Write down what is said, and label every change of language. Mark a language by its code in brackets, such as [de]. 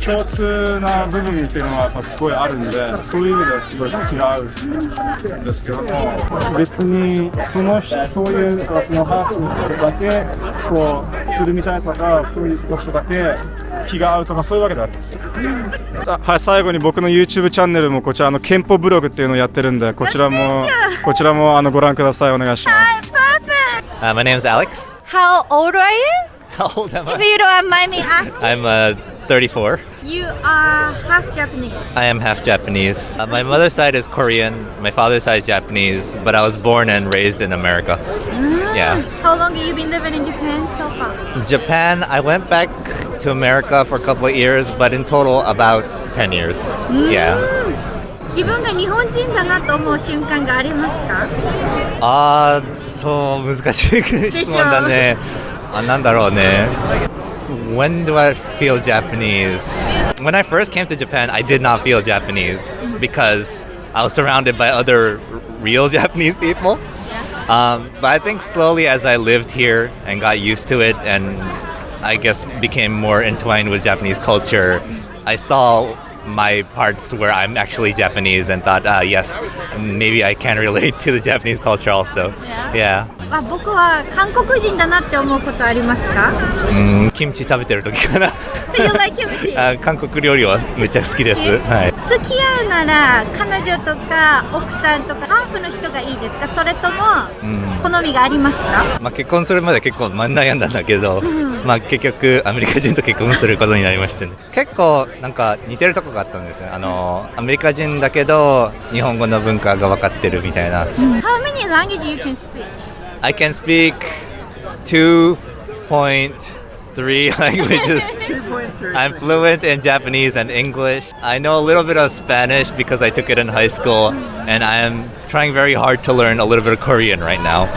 [ja] 共通な部分っていうのはやっぱすごいあるんで、そういう意味ではすごい気が合うんですけども、別にそういうそのハーフの人だけこうつるみたいとか、そういう人だけ気が合うとかそういうわけではあります。はい、最後に僕の YouTube チャンネルもこちら憲法ブログっていうのをやってるんで、こちらもご覧ください。お願いします。 [en] My name is Alex. How old are you? How old am I? If you don't mind me asking. I'm 34. You are half Japanese. I am half Japanese. My mother's side is Korean, my father's side is Japanese, but I was born and raised in America. Yeah. How long have you been living in Japan so far? Japan, I went back to America for a couple of years, but in total about 10 years. Yeah. [ja] 自分が日本人だなと思う瞬間がありますか？そう難しい質問だね。なんだろうね。 [en] When do I feel Japanese? When I first came to Japan, I did not feel Japanese because I was surrounded by other real Japanese people. But I think slowly as I lived here and got used to it and I guess became more entwined with Japanese culture, I saw my parts where I'm actually Japanese and thought, yes, maybe I can relate to the Japanese culture also. Yeah. [ja] 僕は韓国人だなって思うことありますか？キムチ食べてる時かな。 [en] So you like kimchi? [ja] 韓国料理はめっちゃ好きです。はい。付き合うなら彼女とか奥さんとかハーフの人がいいですか？それとも好みがありますか？結婚するまで結構悩んだんだけど、結局アメリカ人と結婚することになりましてね。結構なんか似てるとこがあったんですね。アメリカ人だけど日本語の文化が分かってるみたいな。 [en] How many languages you can speak? I can speak 2.3 languages. I'm fluent in Japanese and English. I know a little bit of Spanish because I took it in high school, and I am trying very hard to learn a little bit of Korean right now.